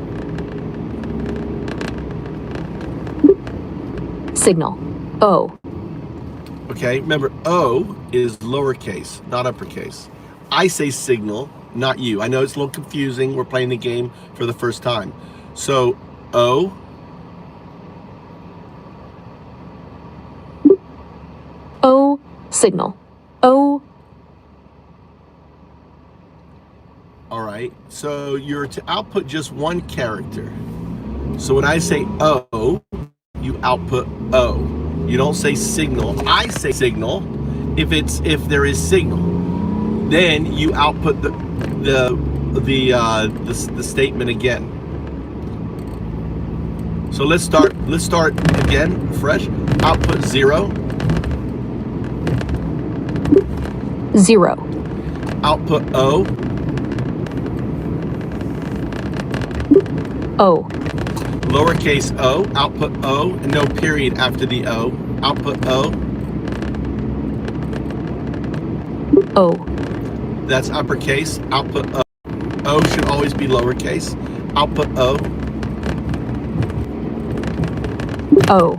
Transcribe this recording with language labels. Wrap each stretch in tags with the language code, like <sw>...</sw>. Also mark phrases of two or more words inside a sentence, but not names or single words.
<en>Signal. O. Okay, remember O is lowercase, not uppercase. I say signal, not you. I know it's a little confusing. We're playing the game for the first time. So O. O. Signal. O. All right, so you're to output just one character. So when I say O, you output O. You don't say signal. I say signal if there is signal. Then you output the statement again. So let's start again fresh. Output 0. 0. Output O. O. Lowercase o, output O, and no period after the O. Output O. O. That's uppercase. Output O. O should always be lowercase. Output O. O.</en>